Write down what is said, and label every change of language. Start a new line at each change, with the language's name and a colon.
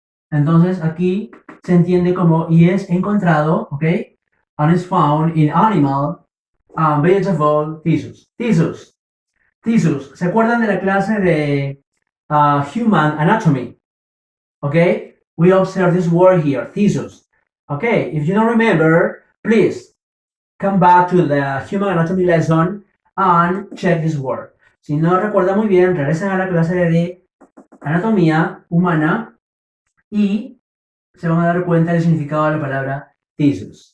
Spanish: Entonces aquí se entiende como y es encontrado, ¿ok?
English: And is found in animal and vegetable tissues. Tissues.
Spanish: ¿Se acuerdan de la clase de
English: human anatomy? Okay? We observe this word here, tissues. Okay, if you don't remember, please come back to the human anatomy lesson and check this word.
Spanish: Si no recuerda muy bien, regresen a la clase de anatomía humana y se van a dar cuenta del significado de la palabra tissues.